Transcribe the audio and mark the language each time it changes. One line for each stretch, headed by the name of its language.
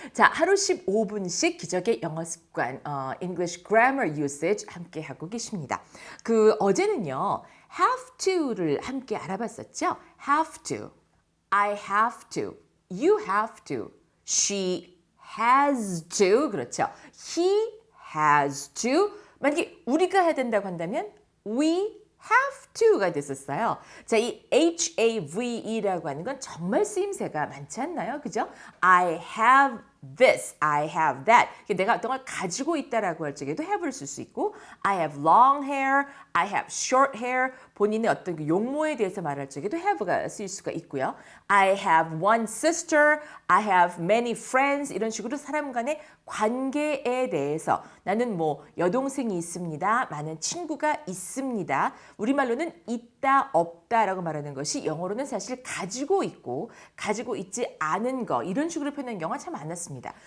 Korean: 자, 하루 15분씩 기적의 영어 습관,
English: English grammar usage
Korean: 함께 하고 계십니다. 어제는요, have to를 함께 알아봤었죠?
English: have to, I have to, you have to, she has to,
Korean: 그렇죠?
English: He has to.
Korean: 만약에 우리가 해야 된다고 한다면
English: we have to
Korean: 가 됐었어요. 자, 이 have라고 하는 건 정말 쓰임새가 많지 않나요? 그죠?
English: I have this, I have that.
Korean: 내가 어떤 걸 가지고 있다라고 할 적에도 have를 쓸 수 있고
English: I have long hair, I have short hair.
Korean: 본인의 어떤 그 용모에 대해서 말할 적에도 have가 쓰일 수가 있고요.
English: I have one sister, I have many friends.
Korean: 이런 식으로 사람 간의 관계에 대해서 나는 뭐 여동생이 있습니다. 많은 친구가 있습니다. 우리말로는 있다, 없다라고 말하는 것이 영어로는 사실 가지고 있고 가지고 있지 않은 거 이런 식으로 표현하는 경우가 참 많았습니다.